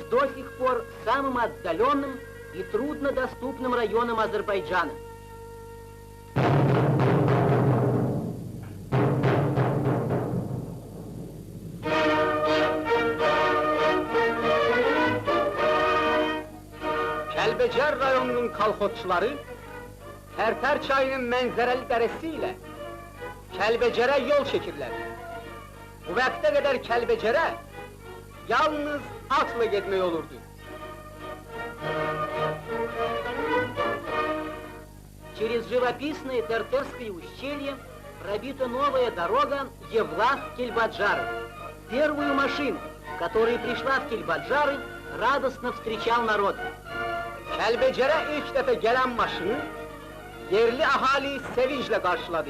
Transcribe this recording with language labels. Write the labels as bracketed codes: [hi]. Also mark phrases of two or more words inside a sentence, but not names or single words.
[ru] до сих пор самым отдаленным и труднодоступным районом Азербайджана. [az] Kəlbəcər rayonunun kolxozçuları, Tərtər çayının mənzərəli dərəsi ilə Kəlbəcərə yol çəkirlər. Bu vaxta qədər Kəlbəcərə yalnız atla gitmek olurdu. [ru] Через живописное Тертерское ущелье пробита новая дорога Евлах-Кельбаджары. Первую машину, которая пришла в Кельбаджары, радостно встречал народ. [az] Kəlbəcərə ilk dəfə gələn maşını yerli ahali sevinçlə qarşıladı.